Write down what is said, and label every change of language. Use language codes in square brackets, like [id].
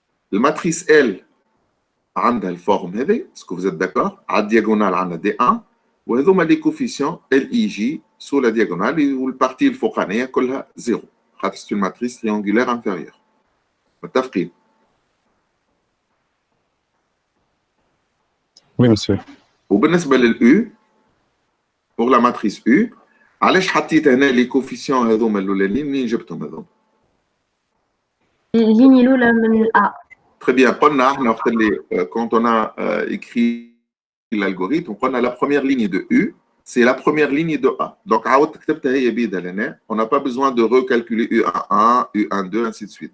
[fr] La matrice L a la forme, est-ce que vous êtes d'accord? À la diagonale, on a D1. [ar] وهذوما [fr] les coefficients LIJ sous la diagonale et la partie [ar] الفوقانية كلها 0 خاطر [fr] c'est une matrice triangulaire inférieure. [ar] متفقين؟ [fr] Oui, monsieur. [ar] وبالنسبة للU [fr] pour la matrice U [ar] علاش حطيت هنا [fr] les coefficients [ar] هذوما الأولانيين منين جبتهم هذوما؟ الليني الأولى من A. [fr] Très bien. Quand on a écrit l'algorithme, on a la première ligne de U, c'est la première ligne de A. Donc, on n'a pas besoin de recalculer U11, U12, ainsi de suite.